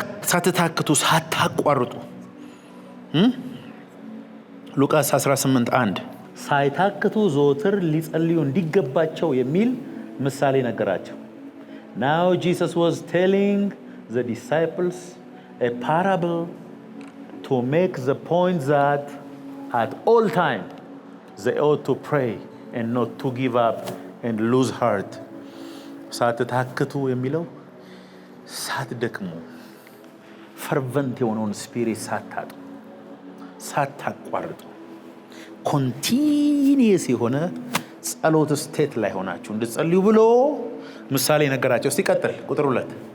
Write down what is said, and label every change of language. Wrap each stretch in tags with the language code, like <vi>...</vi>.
<am>ሳትታክቱ ሳታቋርጡ ሉቃስ 18:1 ሳይታክቱ ዘወትር ሊጸልዩ እንዲገባቸው የሚል ምሳሌ ነገራቸው።</am> <en>Now Jesus was telling the disciples a parable to make the point that at all time they ought to pray and not to give up and lose heart.</en> <am>ሳትታክቱ የሚለው ሳትደክሙ ፈርቨንት የሆነውን ስፒሪት ሳታጡ ሳታቋርጡ ኮንቲኒየስ የሆነ ጸሎት ስቴት ላይ ሆናችሁ እንድትጸልዩ ብሎ ምሳሌ ነገራቸው። እስቲ ቀጥል። ቁጥር 2</am>